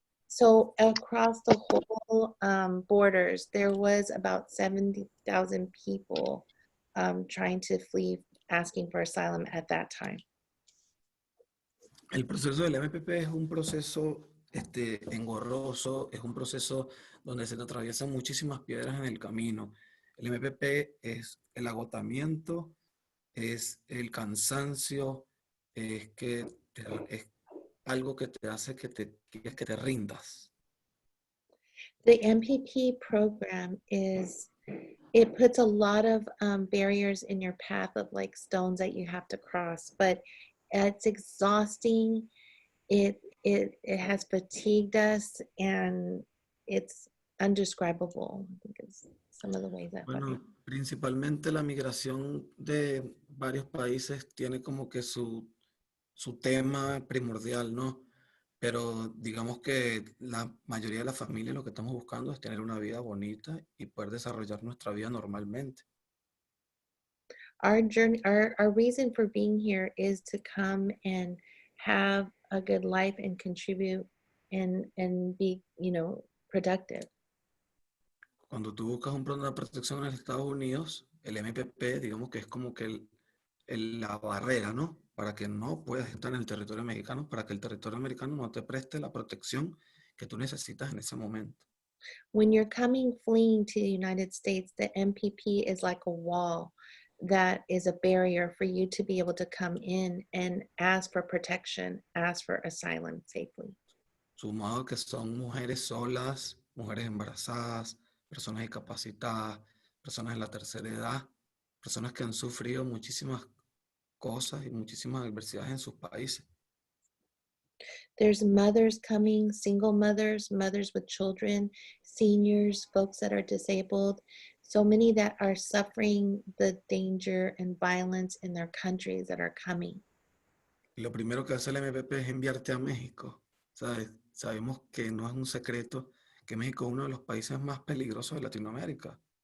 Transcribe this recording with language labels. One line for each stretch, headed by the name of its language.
English: So across the whole borders, there was about 70,000 people trying to flee, asking for asylum at that time.
Spanish: El proceso del MPP es un proceso engorroso, es un proceso donde se te atraviesan muchísimas piedras en el camino. El MPP es el agotamiento, es el cansancio, es es algo que te hace que te rindas.
English: The MPP program it puts a lot of barriers in your path of like stones that you have to cross, but it's exhausting. It has fatigued us, and it's undescribable. I think is some of the ways that.
Spanish: Bueno, principalmente la migración de varios países tiene como que su tema primordial, ¿no? Pero digamos que la mayoría de la familia lo que estamos buscando es tener una vida bonita y poder desarrollar nuestra vida normalmente.
English: Our journey, our reason for being here is to come and have a good life and contribute and be, productive.
Spanish: Cuando tú buscas un programa de protección en los Estados Unidos, el MPP, digamos que es como que la barrera, ¿no? Para que no puedas estar en el territorio mexicano, para que el territorio americano no te preste la protección que tú necesitas en ese momento.
English: When you're coming fleeing to the United States, the MPP is like a wall that is a barrier for you to be able to come in and ask for protection, ask for asylum safely.
Spanish: Sumado que son mujeres solas, mujeres embarazadas, personas discapacitadas, personas de la tercera edad, personas que han sufrido muchísimas cosas y muchísimas adversidades en sus países.
English: There's mothers coming, single mothers, mothers with children, seniors, folks that are disabled, so many that are suffering the danger and violence in their countries that are coming.
Spanish: Y lo primero que hace el MPP es enviarte a México. ¿Sabes? Sabemos que no es un secreto que México es uno de los países más peligrosos de Latinoamérica.